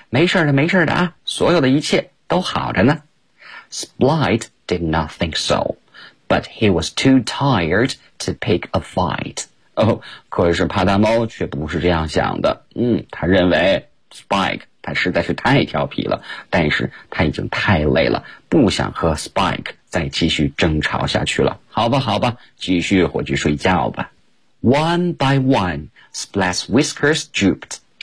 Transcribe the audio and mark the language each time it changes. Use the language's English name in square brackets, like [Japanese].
[Chinese] 没事的，没事的啊，所有的一切都好着呢。 [English] Splat did not think so, but he was too tired to pick a fight. 哦， [Chinese] 可是帕达猫却不是这样想的。他认为 Spike 他实在是太调皮了，但是他已经太累了，不想和 Spike再继续争吵下去了。好吧，好吧，继续回去睡觉吧。 [English] One by one, Splat's whiskers drooped.